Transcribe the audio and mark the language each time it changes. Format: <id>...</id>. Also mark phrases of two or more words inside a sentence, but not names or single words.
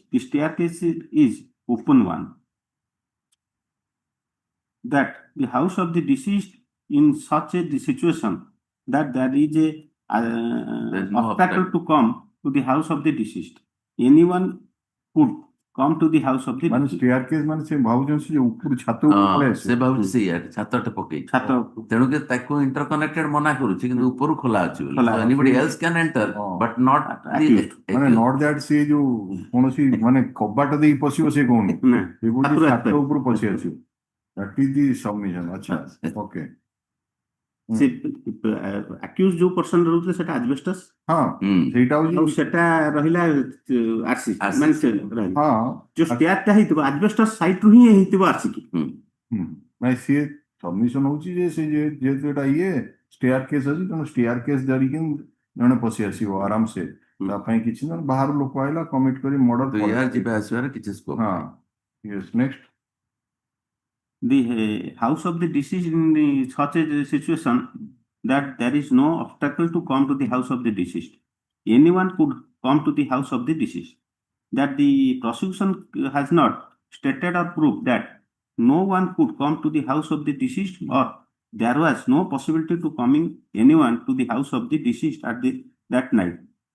<en>The staircase is open one. That the house of the deceased in such a situation that there is a no obstacle to come to the house of the deceased. Anyone could come to the house of the ମାନେ deceased.</en> <or>staircase ମାନେ ସେ ଭାବୁଛନ୍ତି ଯେ ଉପରୁ ଛାତ ଉପରୁ ପଳେଇ ସେ ଭାବୁଛି ସେଇଆ ଛାତଟେ ପକେଇଛି ଛାତ ତେଣୁକି ତାକୁ ଇଣ୍ଟରକନେକ୍ଟେଡ ମନା କରୁଛି କିନ୍ତୁ ଉପରୁ ଖୋଲା ଅଛି ବୋଲି ଖୋଲା so ଅଛି।</or> <en>anybody else can enter but not the Accused.</en> <or>ମାନେ</or> <en>not that</en> <or>ସେ ଯୋଉ କୌଣସି ମାନେ କବାଟ ଦେଇ ପଶିବ ସେ କହୁନି ନା, ସେ କହୁଛି ଛାତରୁ ଛାତ ଆସିପାରିବ। ଉପରୁ ପଶି ଆସିବ</or> <en>that is the submission</en> <or>ଆଚ୍ଛା ଓକେ ସେ accused ଯୋଉ ପର୍ସନ ରହୁଥିଲେ ସେଟା asbestos ହଁ ସେଇଟା ଆଉ ହଉଛି ସେଟା ରହିଲା ଆରସି ମାନେ ସେ ରହିଲା ହଁ ଯୋଉ ଷ୍ଟାର ଟା ହେଇଥିବ</or> <en>asbestos site</en> <or>ରୁ ହିଁ ହେଇଥିବ ଆରସିକି। ନାଇଁ ସିଏ ସବମିଶନ ହଉଛି ଯେ ସେ ଯେହେତୁ ଏଟା ଇଏ ଷ୍ଟେୟାର କେସ୍ ଅଛି ତେଣୁ ଷ୍ଟେୟାର କେସ୍ ଧରିକି ଜଣେ ପଶି ଆସିବ ଆରାମସେ ତା ପାଇଁ କିଛି ନା ବାହାର ଲୋକ ଆଇଲା କମିଟ କରି ମର୍ଡର ତ ୟାର ଯିବା ଆସିବାର କିଛି ସ୍କୋପ</or> <en>ହଁ yes next The house of the deceased in such a situation that there is no obstacle to come to the house of the deceased. Anyone could come to the house of the deceased. That the prosecution has not stated or proved that no one could come to the house of the deceased or there was no possibility to coming anyone to the house of the deceased at that night.</en>